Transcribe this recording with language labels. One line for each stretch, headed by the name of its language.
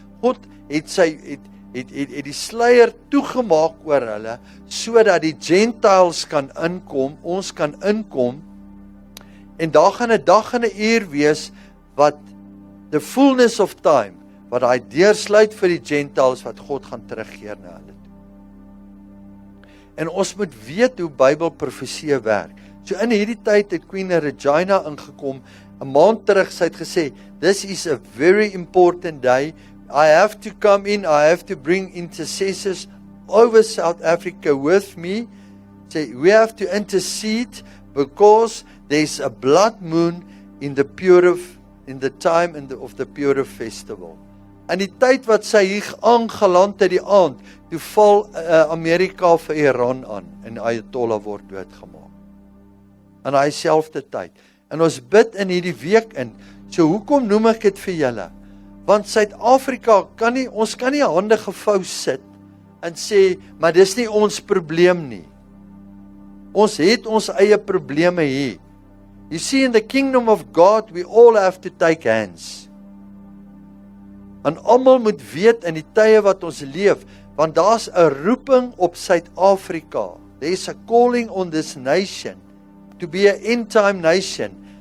Afrikaans: God het die sluier toegemaak oor hulle, sodat die Gentiles kan inkom, ons kan inkom, en daar gaan 'n dag en 'n uur wees, wat
English: the fullness of time,
Afrikaans: wat hy deursluit vir die Gentiles, wat God gaan terugkeer na hulle toe. En ons moet weet hoe Bybelprofesie werk. So in hierdie tyd het Queen Regina ingekom, 'n maand terug, sy het gesê,
English: this is a very important day, I have to come in, I have to bring intercessors over South Africa with me. Say, we have to intercede because there's a blood moon in the time of the Purim festival.
Afrikaans: En die tyd wat sy hier aangeland het die aand, toe val Amerika vir Iran aan en Ayatollah word doodgemaak. In hy selfde tyd. En ons bid in hierdie week in. So hoekom noem ek dit vir julle? Want Suid-Afrika ons kan nie hande gevou sit en sê, maar dis nie ons probleem nie. Ons het ons eie probleme hier.
English: You see, in the kingdom of God, we all have to take hands.
Afrikaans: En almal moet weet in die tye wat ons leef, want daar's 'n roeping op Suid-Afrika.
English: There's a calling on this nation to be an end-time nation.